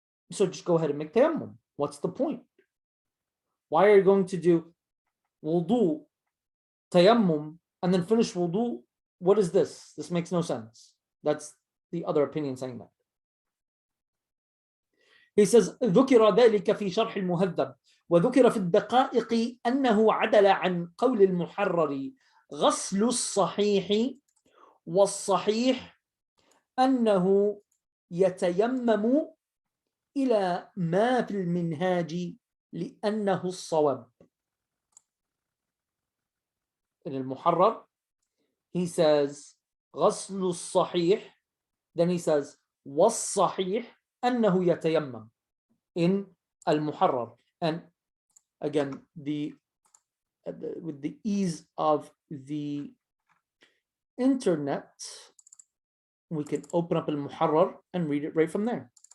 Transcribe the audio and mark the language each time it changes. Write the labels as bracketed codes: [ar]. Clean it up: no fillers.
[en] So just go ahead and make tayammum. What's the point? Why are you going to do wudu, tayammum, and then finish wudu? What is this? This makes no sense. That's the other opinion saying that. He says, [ar] ذكر ذلك في شرح المهذب وذكر في الدقائق أنه عدل عن قول المحرر غسل الصحيح والصحيح أنه يتيمم إلى ما في المنهاج لأنه الصواب. [en] In المحرر, he says [ar] غسل الصحيح, [en] then he says [ar] والصحيح أنه يتيمم [en] in المحرر. And again, with the ease of the internet, we can open up al-Muharrar and read it right from there.